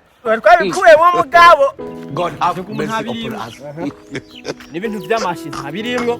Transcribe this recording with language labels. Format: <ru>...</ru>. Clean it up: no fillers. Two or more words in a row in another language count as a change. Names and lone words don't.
<rn>twabikuye mu mugabo.</rn> <en>God have mercy upon us.</en> <rn>N'ibintu by'amashi ntabirimwo.</rn>